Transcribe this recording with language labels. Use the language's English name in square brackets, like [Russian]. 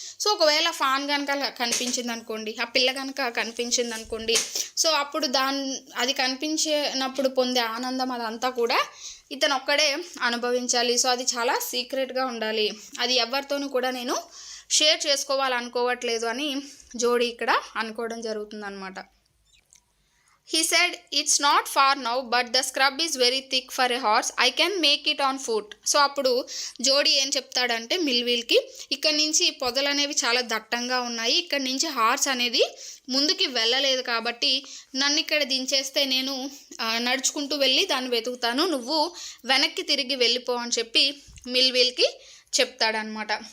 [Telugu] So ఒకవేళ fan కనుక కనిపించింది అనుకోండి, ఆ పిల్ల కనుక కనిపించింది అనుకోండి, సో అప్పుడు అది కనిపించినప్పుడు పొందే ఆనందం అదంతా కూడా ఇతను ఒక్కడే అనుభవించాలి. సో అది చాలా సీక్రెట్గా ఉండాలి, అది ఎవరితోనూ కూడా నేను షేర్ చేసుకోవాలనుకోవట్లేదు అని జోడీ ఇక్కడ అనుకోవడం జరుగుతుందన్నమాట. [English] He said, "It's not far now, but the scrub is very thick for a horse. I can make it on foot." [Telugu] So అప్పుడు జోడీ ఏం చెప్తాడంటే మిల్విల్కి, ఇక్కడ నుంచి పొదలు అనేవి చాలా దట్టంగా ఉన్నాయి, ఇక్కడ నుంచి హార్స్ అనేది ముందుకి వెళ్ళలేదు కాబట్టి నన్ను ఇక్కడ దించేస్తే నేను నడుచుకుంటూ వెళ్ళి దాన్ని వెతుకుతాను, నువ్వు వెనక్కి తిరిగి వెళ్ళిపో అని చెప్పి మిల్విల్కి చెప్తాడనమాట.